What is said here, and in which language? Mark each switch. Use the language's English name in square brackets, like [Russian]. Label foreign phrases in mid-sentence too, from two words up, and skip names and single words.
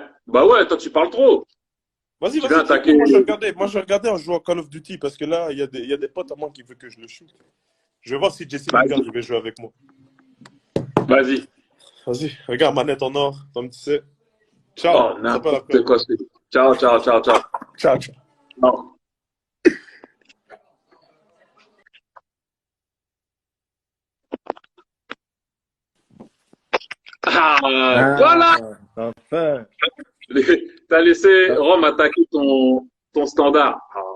[French] Bah ouais, toi, tu parles trop. Vas-y, Tu viens vas-y, attaquer. check-le. Moi, je vais regarder. Moi, je vais regarder en jouant à Call of Duty parce que là, il y a des potes à moi qui veulent que je le shoot. Je vais voir si Jesse Lingard Vas-y. il veut jouer avec moi. Vas-y. Vas-y, regarde, manette en or, comme tu sais. Ciao, Oh, on s'appelle n'importe après. quoi. Ciao, ciao, ciao, ciao. Ciao, ciao. Non. Ah, Ah, voilà. enfin. T'as laissé Ah, Rome attaquer ton standard. Ah,